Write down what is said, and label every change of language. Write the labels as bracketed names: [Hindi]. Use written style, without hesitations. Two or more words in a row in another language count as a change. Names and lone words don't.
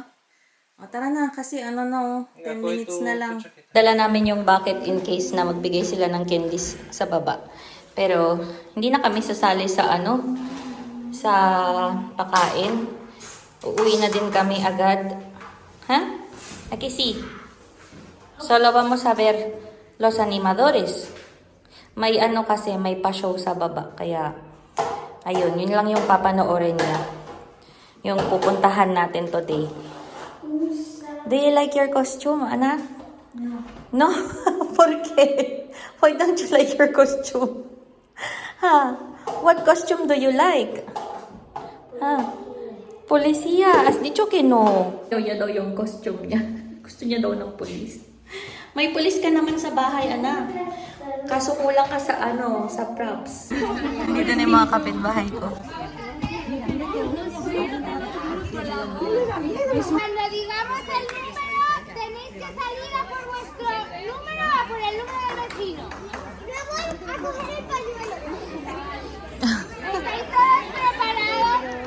[Filipino] O, tara na, kasi 10 minutes na lang. Dala namin yung bucket [English] in case [Filipino] na magbigay sila ng candies sa baba. Pero, hindi na kami sasali sa sa pakain. Uuwi na din kami agad. Ha? [Spanish] Aquí sí. Solo vamos a ver los animadores. [Filipino] May kasi, may pa-show sa baba. Kaya, ayun, yun lang yung papanoorin niya. Yung pupuntahan natin today. [English] Do you like your costume, anak? [Spanish] No. No? ¿Por qué? [English] Why don't you like your costume? Ha? What costume do you like? [Spanish] Ha? Policía. Has dicho que no. [Filipino] Ayaw daw yung costume niya. Gusto niya daw ng pulis. May pulis ka naman sa bahay, anak. Kaso kulang ka sa sa props. Dito na yung mga kapitbahay ko. [Spanish] Cuando digamos el número, tenéis que salir a por vuestro número, a por el número del vecino. Yo voy a coger el pañuelo. ¿Estáis todos preparados?